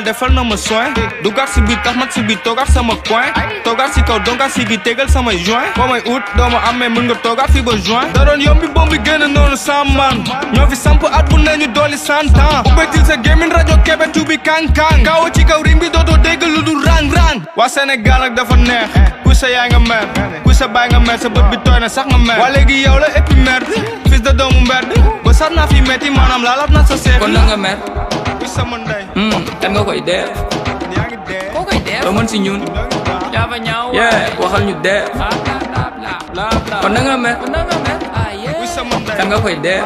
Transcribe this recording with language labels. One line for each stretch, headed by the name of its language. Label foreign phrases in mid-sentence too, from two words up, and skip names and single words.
Wolof: defal na ma soin dugaat si biir tax mat si biir toogaat sama coin toogaat si kaw dongaat si gi tegal samay joint boo may ut doo ma amee mën nga toogaat fi ba juin da doon yombi bombi génn noonu sans man ñoo fi samp at bu ne ñu dooli 100 ans ubbetil sa gémmiñ rajo kebe tuubi kang-kang kaawa ci kaw ring bi dootoo dégg lu dul rang-rang waa Sénégal nag dafa neex kuy sa yaay nga mer kuy sa baay nga mer sa bët bi tooy na sax nga mer waa léegi yow la
French: et puis merde fils de
Wolof: doomu mberd ba sat naa fi metti maanaam laalaat na sa seet kon na nga mer kuy sama ndey kan nga koy def yaa ngi dee koo koy def doo mën si ñun yaa fa ñaaw waxal ñu def kon na nga mer kuy sama ndey kan nga koy def